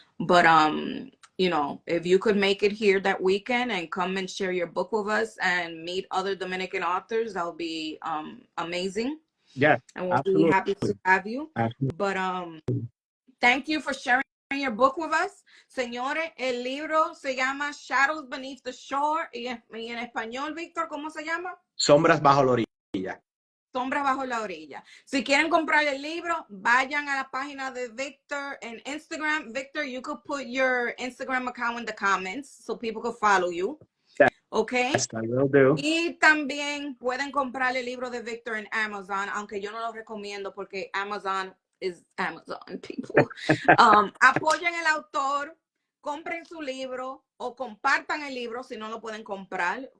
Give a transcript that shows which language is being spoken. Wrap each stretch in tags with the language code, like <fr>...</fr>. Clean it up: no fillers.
<en>But you know, if you could make it here that weekend and come and share your book with us and meet other Dominican authors, that would be amazing. Yes, and we'll absolutely. be happy to have you. Absolutely. But thank you for sharing your book with us.</en> <es>Señores, el libro se llama Shadows Beneath the Shore, y en español, Víctor, ¿cómo se llama? Sombras bajo la orilla. Sombras bajo la orilla. Si quieren comprar el libro, vayan a la página de Victor en Instagram.</es> <en>Victor, you could put your Instagram account in the comments so people could follow you. Okay. Yes, I will do.</en> <es>Y también pueden comprar el libro de Victor en Amazon, aunque yo no lo recomiendo porque</es> <en>Amazon is Amazon, people.</en> <es>Apoyen el autor, compren su libro o compartan el libro si no lo pueden comprar.</es>